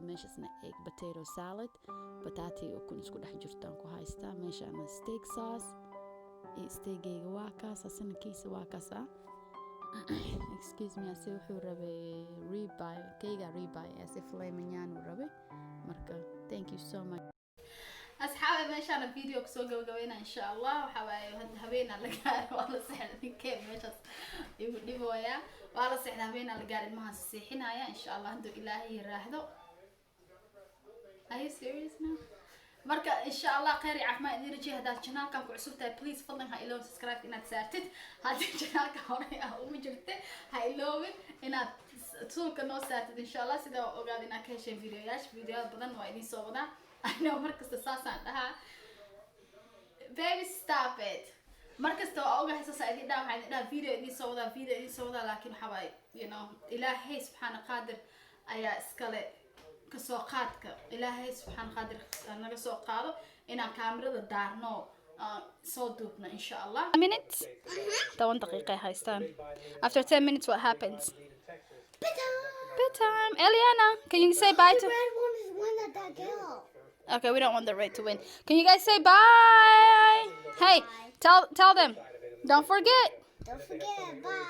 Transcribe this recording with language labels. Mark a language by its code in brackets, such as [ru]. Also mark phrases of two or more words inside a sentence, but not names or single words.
[so] meeshaasna [en] egg potato salad, [so] bataati oo kun isku dhex jirtaan ku haystaa. meeshaana steak sauce iyo steakgayga waa kaas, asana kiisa waa kaasa. [en] excuse me, [so] ase wuxuu rabay ribeye, kayga ribeye ase filet mignon uu rabay. [en] marka thank you so much. [so] asxaabi meeshaan video ku soo gabagabeynaa [ar] إن شاء الله. [so] waxa waaye habeen la gaar waa la seexda ninkeen meeshaas igu dhibooya, waa la seexda habeen la gaar ilmaha seexinaya [ar] إن شاء الله [so] haduu Ilaahay yiraahdo. [en] Are you serious now? [so] marka [ar] إن شاء الله [so] khayr iyo caafimaad idin rajeeyo. hadaa channelkan ku cusub tahay please fadlan ha iloow subscribe inaad saartid. haddii channelka hore uma jirte ha iloowin inaad suulka noo saartid [ar] إن شاء الله, [so] sida ogaad inaad ka heshay video badan waa idin soo wadaa. [en] I know [so] markasta saasaan dhahaa [en] baby stop it. [so] markasta waa ogahay saasa idin dhaha, waxaan idin dhaha video idin soo wadaa laakiin waxa waaye [en] you know [so] Ilaahay subxaana qaadir ayaa iskale kasoo qaadka. Ilaahay subxaana qaadir naga soo qaado inaan kaamirada daarno soo duubno [ar] إن شاء الله. [so] minutes 10 daqiiqo haystaan. [en] After 10 minutes what happens? Bedtime. Eliana, can you say bye to... The red one is one of that girl. Okay, we don't want the red to win. Can you guys say bye? Hey, tell them. Don't forget. Don't forget, bye.